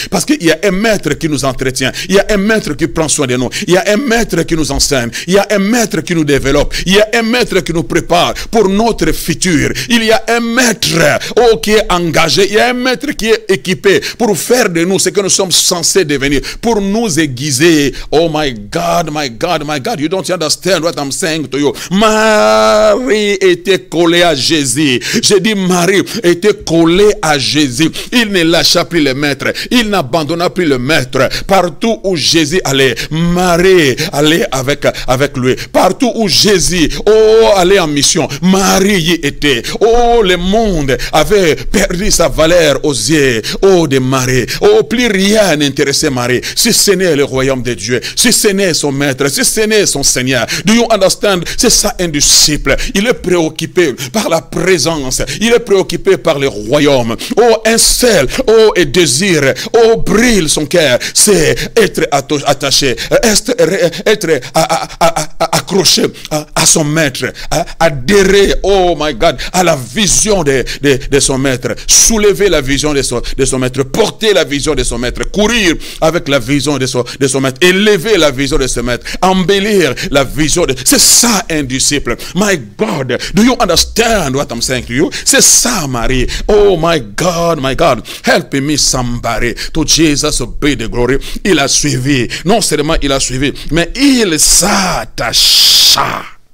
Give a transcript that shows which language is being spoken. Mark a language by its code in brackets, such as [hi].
[fr] Parce qu'il y a un maître qui nous entretient. Il y a un maître qui prend soin de nous. Il y a un maître qui nous enseigne. Il y a un maître qui nous développe. Il y a un maître qui nous prépare pour notre futur. Il y a un maître qui est engagé. Il y a un maître qui est équipé pour faire de nous ce que nous sommes censés devenir. Pour nous aiguiser. [en] Oh my God. You don't understand what I'm saying to you. [fr] Marie était collée à Jésus. J'ai dit Marie était collée à Jésus. Il ne lâcha plus le maître. Il n'abandonna plus le maître. Partout où Jésus allait, Marie allait avec lui. Partout où Jésus allait en mission, Marie y était. Le monde avait perdu sa valeur aux yeux de Marie. Plus rien n'intéressait Marie. Si ce n'est le royaume de Dieu, si ce n'est son maître, si ce n'est son Seigneur. [en] Do you understand? [fr] C'est ça un disciple. Il est préoccupé par la présence. Il est préoccupé par le royaume. homme. Oh, un seul, oh, et désir, oh, brille son cœur. C'est être attaché, être accroché à son maître, adhérer, [en] oh my God, [fr] à la vision de son maître, soulever la vision de son maître, porter la vision de son maître, courir avec la vision de son maître, élever la vision de son maître, embellir la vision de... C'est ça un disciple. [en] My God, do you understand what I'm saying to you? [fr] C'est ça, Marie. [en] Oh my God, help me somebody. To Jesus be the glory. [fr] Il a suivi. Non seulement il a suivi, mais il s'attacha.